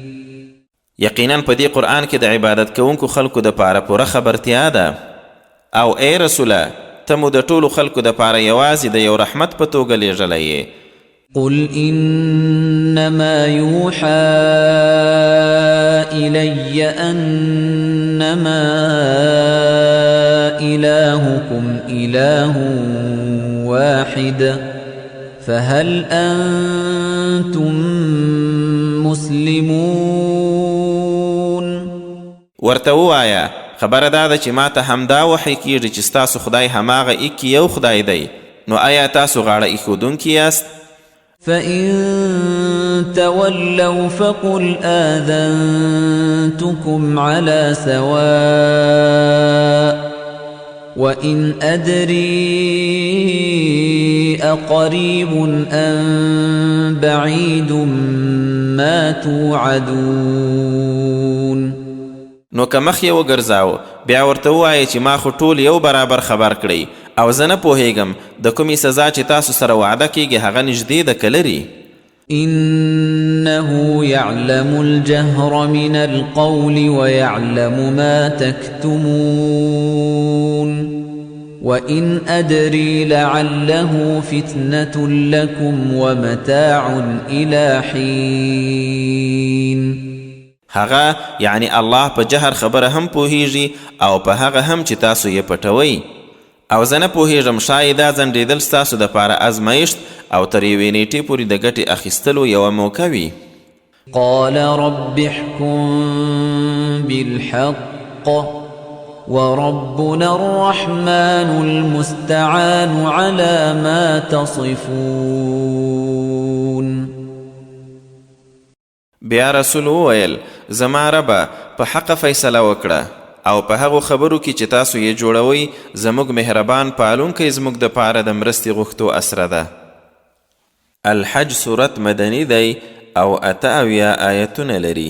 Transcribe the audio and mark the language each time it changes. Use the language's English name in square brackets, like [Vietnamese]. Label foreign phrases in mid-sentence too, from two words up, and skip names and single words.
[Pashto] یقینا په دې قرآن کې د عبادت کوونکو خلکو د پاره پوره خبرتیا ده او ای رسوله ته مو د ټولو خلکو د پاره یوازې د یو رحمت په توګه لیږلی یې. [Arabic] قل إنما يوحى إلي أنما إلهكم إله واحد فهل أنتم مسلمون؟ [Pashto] ورته ووایه خبره دا ده چې ما ته همدا وحی کیږي چې ستاسو خدای هماغه ایک یو خدای دی، نو آیا تاسو غاړه ایښودونکي یاست؟ [Arabic] فإن تولوا فقل آذنتكم على سواء وإن أدري أقريب أم بعيد ما توعدون. [Pashto] نو که مخ یې وګرځاو بیا ورته ووایه چې ما خو ټول یو برابر خبر کړئ او زه نه پوهیږم د کومې سزا چې تاسو سره وعده کیږي هغه نږدې ده که لري. [Arabic] إنه يعلم الجهر من القول ويعلم ما تكتمون وإن أدري لعله فتنة لكم ومتاع إلى حين. [Pashto] هغه یعنی الله په جهر خبره هم پوهیږي او په هغه هم چې تاسو یې پټوئ او زه نه پوهیږم شاید دا ځنډېدل ستاسو دپاره ازمایښت او تر یوې نیټې پورې د ګټې اخیستلو یوه موقع وي. [Arabic] قال رب احكم بالحق وربنا الرحمن المستعان على ما تصفون. [Pashto] بیا رسول وویل زما ربه په حق فیصله وکړه او په هغو خبرو کې چې تاسو یې جوړوئ زموږ مهربان پالونکی زموږ د پاره د مرستې غوښتو اسره ده. الحج صورت مدني دی او 78 آیتونه لري.